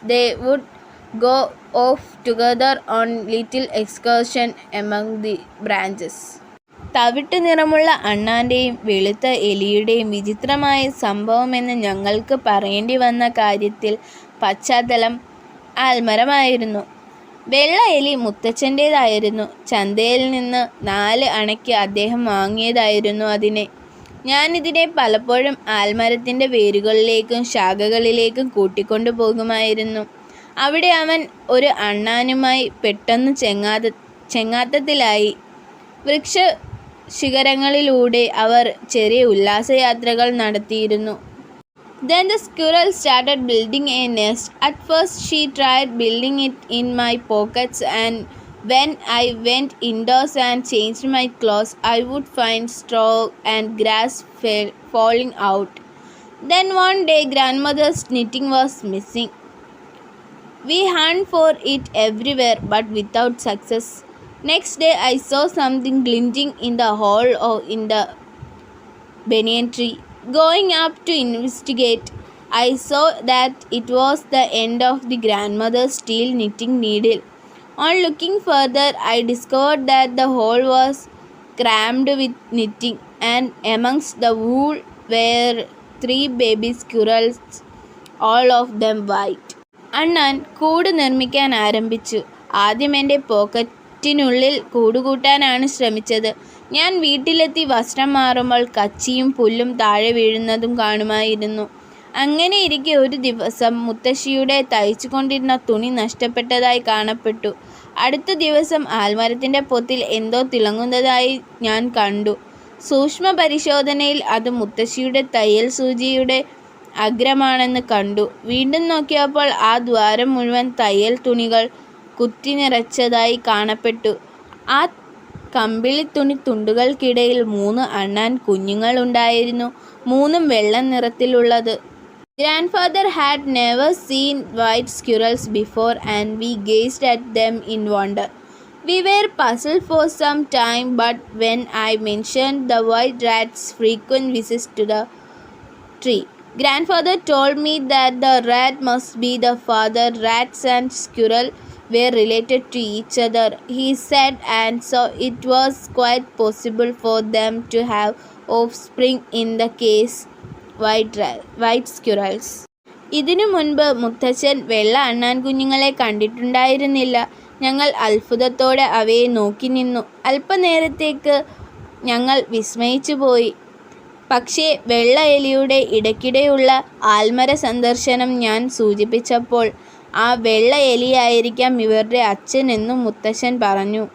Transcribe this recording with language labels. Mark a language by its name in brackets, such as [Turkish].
[English] They would go off together on little excursion among the branches. [Malayalam] തവിട്ട് നിറമുള്ള അണ്ണാൻ്റെയും വെളുത്ത എലിയുടെയും വിചിത്രമായ സംഭവമെന്ന് ഞങ്ങൾക്ക് പറയേണ്ടി വന്ന കാര്യത്തിൽ പശ്ചാത്തലം ആൽമരമായിരുന്നു. വെള്ള എലി മുത്തച്ഛൻ്റേതായിരുന്നു. ചന്തയിൽ നിന്ന് 4 അണയ്ക്ക് അദ്ദേഹം വാങ്ങിയതായിരുന്നു അതിനെ. ഞാനിതിനെ പലപ്പോഴും ആൽമരത്തിൻ്റെ വേരുകളിലേക്കും ശാഖകളിലേക്കും കൂട്ടിക്കൊണ്ടു പോകുമായിരുന്നു. അവിടെ അവൻ ഒരു അണ്ണാനുമായി പെട്ടെന്ന് ചെങ്ങാത്തത്തിലായി. വൃക്ഷ ശിഖരങ്ങളിലൂടെ അവർ ചെറിയ ഉല്ലാസയാത്രകൾ നടത്തിയിരുന്നു. [English] Then the squirrel started building a nest. At first she tried building it in my pockets, and when I went indoors and changed my clothes, I would find straw and grass falling out. Then one day grandmother's knitting was missing. We hunt for it everywhere, but without success. Next day I saw something glinting in the hole in the banyan tree. Going up to investigate, I saw that it was the end of the grandmother's steel knitting needle. On looking further, I discovered that the hole was crammed with knitting, and amongst the wool were 3 baby squirrels, all of them white. [Malayalam] അണ്ണാൻ കൂട് നിർമ്മിക്കാൻ ആരംഭിച്ചു. ആദ്യം എൻ്റെ പോക്കറ്റിനുള്ളിൽ കൂടുകൂട്ടാനാണ് ശ്രമിച്ചത്. ഞാൻ വീട്ടിലെത്തി വസ്ത്രം മാറുമ്പോൾ കച്ചിയും പുല്ലും താഴെ വീഴുന്നതും കാണുമായിരുന്നു. അങ്ങനെയിരിക്കെ ഒരു ദിവസം മുത്തശ്ശിയുടെ തയ്ച്ചു കൊണ്ടിരുന്ന തുണി നഷ്ടപ്പെട്ടതായി കാണപ്പെട്ടു. അടുത്ത ദിവസം ആൽമരത്തിൻ്റെ പൊത്തിൽ എന്തോ തിളങ്ങുന്നതായി ഞാൻ കണ്ടു. സൂക്ഷ്മ പരിശോധനയിൽ അത് മുത്തശ്ശിയുടെ തയ്യൽ സൂചിയുടെ അഗ്രമാണെന്ന് കണ്ടു. വീണ്ടും നോക്കിയപ്പോൾ ആ ദ്വാരം മുഴുവൻ തയ്യൽ തുണികൾ കുത്തി നിറച്ചതായി കാണപ്പെട്ടു. ആ കമ്പിളി തുണി തുണ്ടുകൾക്കിടയിൽ 3 അണ്ണാൻ കുഞ്ഞുങ്ങളുണ്ടായിരുന്നു. 3ഉം വെള്ള നിറത്തിലുള്ളത്. [English] Grandfather had never seen white squirrels before, and we gazed at them in wonder. We were puzzled for some time, but when I mentioned the white rat's frequent visits to the tree, Grandfather told me that the rat must be the father. Rats and squirrel were related to each other, he said, and so it was quite possible for them to have offspring, in the case white squirrels. [Malayalam] ഇതിനു മുൻപ് മുത്തച്ഛൻ വെള്ള അണ്ണാൻ കുഞ്ഞുങ്ങളെ കണ്ടിട്ടുണ്ടായിരുന്നില്ല. ഞങ്ങൾ അത്ഭുതത്തോടെ അവയെ നോക്കി നിന്നു. അല്പനേരത്തേക്ക് ഞങ്ങൾ വിസ്മയിച്ചു പോയി. പക്ഷേ വെള്ള എലിയുടെ ഇടയ്ക്കിടെയുള്ള ആൽമര സന്ദർശനം ഞാൻ സൂചിപ്പിച്ചപ്പോൾ ആ വെള്ള എലിയായിരിക്കാം ഇവരുടെ അച്ഛൻ എന്നും മുത്തശ്ശൻ പറഞ്ഞു.